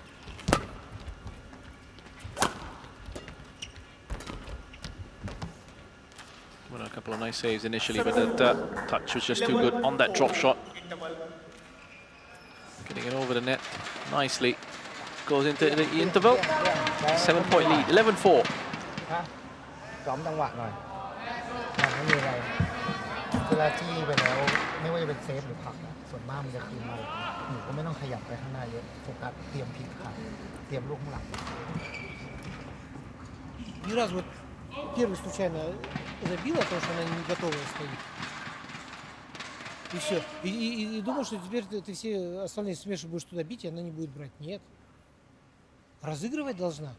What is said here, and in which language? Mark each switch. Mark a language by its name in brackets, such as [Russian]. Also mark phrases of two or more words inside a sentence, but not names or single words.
[English] Well, a couple of nice saves initially, but that touch was just too good on that drop shot. Getting it over the net nicely. Goes into the interval. 7-point lead, 11-4. [Thai] ฮะซ้อมจังหวะหน่อยมันไม่มีอะไรเวลาที่ไปแล้วไม่ว่าจะเป็นเซฟหรือผลักนะส่วนมากมันจะคืนมาหนูก็ไม่ต้องขยับไปข้างหน้าเยอะโฟกัสเตรียมพลิกขาเตรียมลูกข้างหลัง [Russian] Ни разу вот первый случайно забила, потому что она не готова стоит. И все. И думал, что теперь ты все остальные смеши будешь туда бить, и она не будет брать. Нет. Разыгрывать должна.